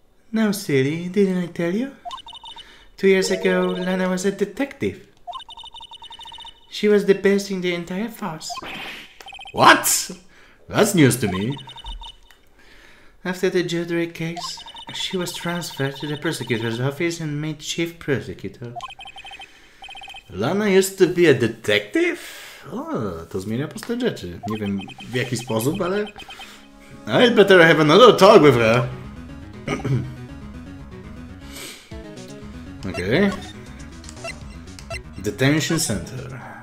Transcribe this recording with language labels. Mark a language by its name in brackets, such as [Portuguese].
[English] No, silly, didn't I tell you? 2 years ago, Lana was a detective. She was the best in the entire force. What? That's news to me. After the Joe Drake case, she was transferred to the prosecutor's office and made chief prosecutor. Lana used to be a detective? [Polish] O, to zmienia postać rzeczy. Nie wiem w jaki sposób, ale [English] I'd better have another talk with her. Okay. Detention center.